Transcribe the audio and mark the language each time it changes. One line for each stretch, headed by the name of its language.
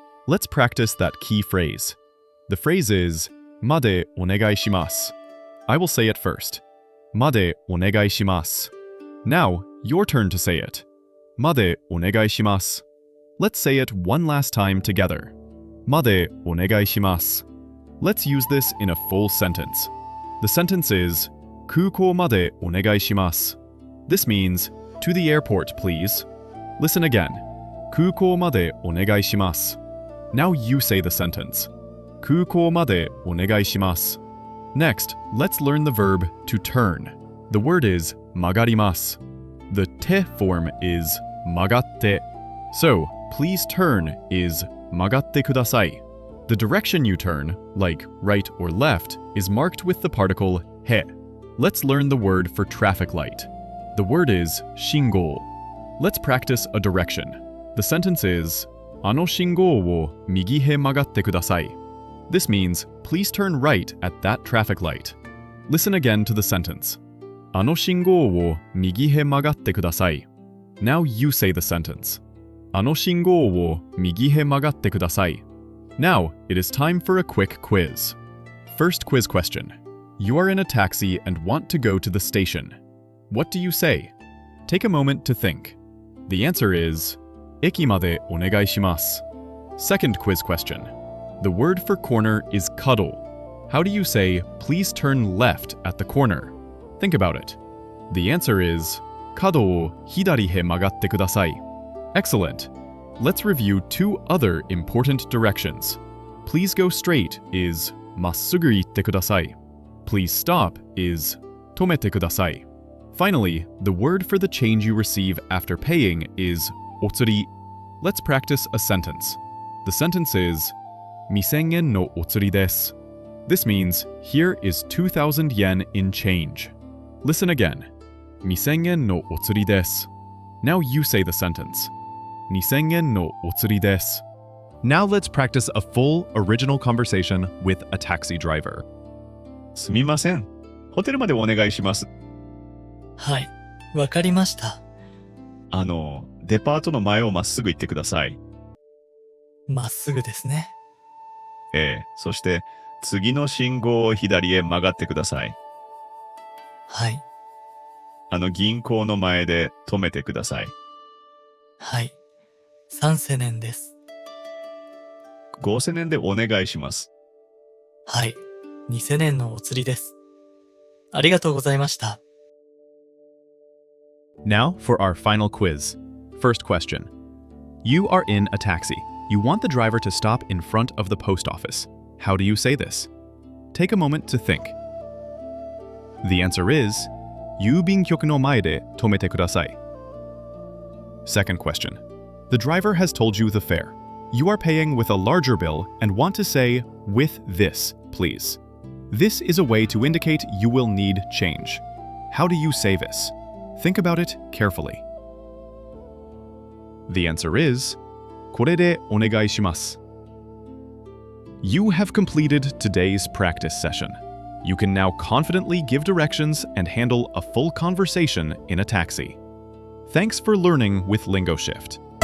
English: Let's practice that key phrase. The phrase is made onegai shimasu. I will say it first. Made onegai shimasu. Now, your turn to say it. Made onegai shimasu. Let's say it one last time together. Made onegai shimasu. Let's use this in a full sentence. The sentence is
Japanese: くうこうまでお願いします.
English: This means, to the airport, please. Listen again.
Japanese: 空港までお願いします.
English: Now you say the sentence.
Japanese: 空港までお願いします.
English: Next, let's learn the verb to turn. The word is 曲がります. The te form is 曲がって. So, please turn is 曲がってください. The direction you turn, like right or left, is marked with the particle he. Let's learn the word for traffic light. The word is 信号. Let's practice a direction. The sentence is
Japanese: あの信号を右へ曲がってください.
English: This means, please turn right at that traffic light. Listen again to the sentence.
Japanese: あの信号を右へ曲がってください.
English: Now you say the sentence.
Japanese: あの信号を右へ曲がってください.
English: Now, it is time for a quick quiz. First quiz question. You are in a taxi and want to go to the station. What do you say? Take a moment to think. The answer is
Japanese: 駅までお願いします.
English: Second quiz question. The word for corner is 角. How do you say, please turn left at the corner? Think about it. The answer is
Japanese: 角を左へ曲がってください.
English: Excellent. Let's review two other important directions. Please go straight is
Japanese: まっすぐ行ってください.
English: Please stop is
Japanese: とめてください.
English: Finally, the word for the change you receive after paying is お釣り. Let's practice a sentence. The sentence is
Japanese: 2000円のお釣りです.
English: This means, here is 2,000 yen in change. Listen again.
Japanese: 2000円のお釣りです.
English: Now you say the sentence.
Japanese: 2000円のお釣りです.
English: Now let's practice a full, original conversation with a taxi driver.
Japanese: すみません。ホテルまでお願いします。はい、わかりました。デパートの前をまっすぐ行ってください。まっすぐですね。そして次の信号を左へ曲がってください。はい。銀行の前で止めてください。はい。3世年です。 5世年でお願いします。はい。2世年のお釣りです。ありがとうございました。
English: Now for our final quiz. First question. You are in a taxi. You want the driver to stop in front of the post office. How do you say this? Take a moment to think. The answer is
Japanese: 郵便局の前で止めてください.
English: Second question. The driver has told you the fare. You are paying with a larger bill and want to say, with this, please. This is a way to indicate you will need change. How do you say this? Think about it carefully. The answer is
Japanese: これでお願いします.
English: You have completed today's practice session. You can now confidently give directions and handle a full conversation in a taxi. Thanks for learning with LingoShift.